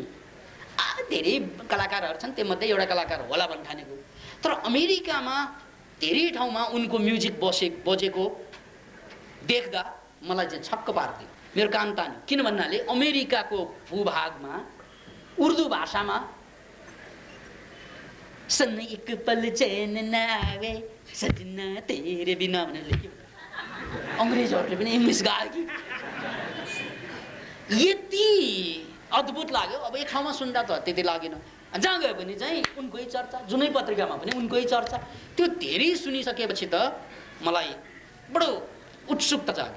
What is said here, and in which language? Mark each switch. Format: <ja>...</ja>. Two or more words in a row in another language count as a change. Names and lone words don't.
<ne>धेरै कलाकारहरू छन्, त्योमध्ये एउटा कलाकार होला भन्ने ठानेको। तर अमेरिकामा धेरै ठाउँमा उनको म्युजिक बजेको देख्दा मलाई चाहिँ छक्क पार्दियो, मेरो कान तान्यो। किन भन्नाले अमेरिकाको भूभागमा उर्दू भाषामा सन</ne> <ur>ایک پل چین نہ آوے سجنا تیرے بنا</ur> <ne>भनेर लेख्यो। अङ्ग्रेजहरूले पनि इङ्ग्लिस गायो कि यति अद्भुत लाग्यो। अब एक ठाउँमा सुन्दा त त्यति लागेन, जहाँ गयो भने चाहिँ उनकै चर्चा, जुनै पत्रिकामा पनि उनकै चर्चा। त्यो धेरै सुनिसकेपछि त मलाई बडो उत्सुकता जाग्यो।</ne>